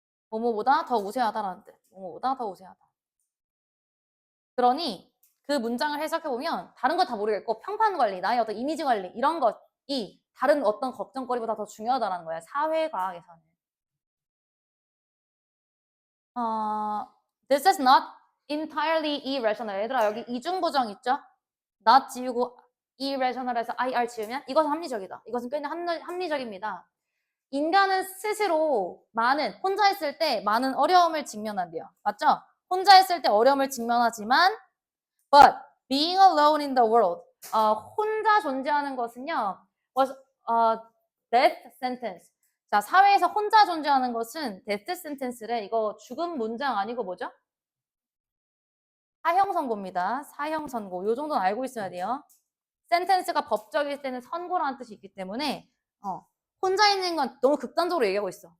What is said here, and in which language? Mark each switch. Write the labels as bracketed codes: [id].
[ko] 뭐뭐보다 더 우세하다라는 뜻. 뭐뭐보다 더 우세하다. 그러니 그 문장을 해석해보면 다른 거 다 모르겠고 평판 관리, 나의 어떤 이미지 관리 이런 것이 다른 어떤 걱정거리보다 더 중요하다는 거야. 사회과학에서는. [en] This is not entirely irrational. [ko] 얘들아 여기 이중부정 있죠? not 지우고 irrational에서 ir 지우면 이것은 합리적이다. 이것은 굉장히 합리적입니다. 인간은 스스로 혼자 있을 때 많은 어려움을 직면한대요. 맞죠? [en] 혼자 있을 때 어려움을 직면하지만 but being alone in the world [ko] 혼자 존재하는 것은요 [en] was death sentence. [ko] 자, 사회에서 혼자 존재하는 것은 death sentence래. 이거 죽음 문장 아니고 뭐죠? 사형 선고입니다. 사형 선고. 요 정도는 알고 있어야 돼요. sentence가 법적일 때는 선고라는 뜻이 있기 때문에 혼자 있는 건 너무 극단적으로 얘기하고 있어.